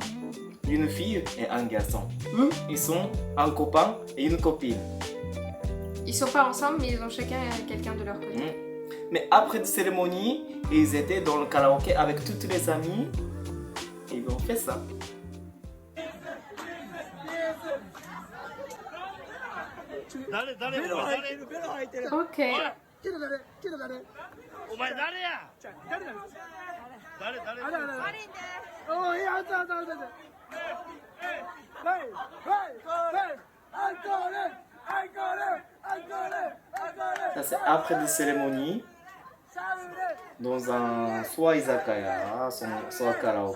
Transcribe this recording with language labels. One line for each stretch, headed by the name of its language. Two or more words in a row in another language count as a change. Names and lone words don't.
French: Une fille et un garçon. Eux, ils sont un copain et une copine. Ils sont pas ensemble, mais ils ont chacun quelqu'un de leur côté. Mais après la cérémonie, ils étaient dans le karaoké avec toutes les amies. Et ils ont fait ça. Ok.
Japanese: お前誰や誰
French: Ça c'est après des cérémonies, dans un soit izakaya, soit karaoké.